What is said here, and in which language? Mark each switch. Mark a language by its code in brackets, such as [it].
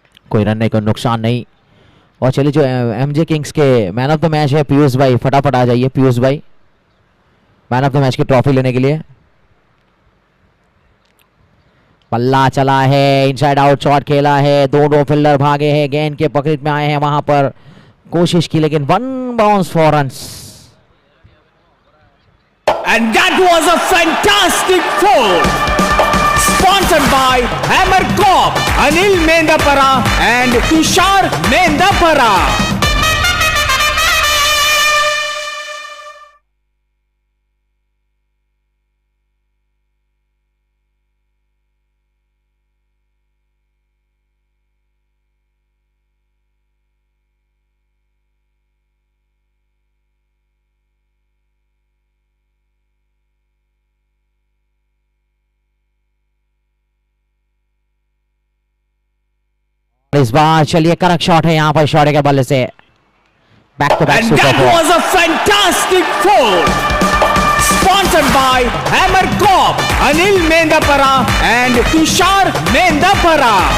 [hi] कोई रन नहीं, कोई नुकसान नहीं। और चलिए जो एमजे किंग्स के मैन ऑफ द मैच है पीयूष भाई, फटाफट आ जाइए पीयूष भाई मैन ऑफ द मैच की ट्रॉफी लेने के लिए। पल्ला चला है, इनसाइड आउट शॉट खेला है, दोनों फील्डर भागे हैं, गेंद के पकड़ में आए हैं, वहां पर कोशिश की लेकिन 1 bounce for runs. [en] And that was a fantastic four, sponsored by Hammer Corp, Anil Mendapara and Tushar Mendapara. [hi] इस बार चलिए करेक्ट शॉट है यहाँ पर शौर्य के बल्ले से। [en] Back to back And that was a fantastic four, sponsored by Hammer Corp, Anil Mendapara and Tushar Mendapara.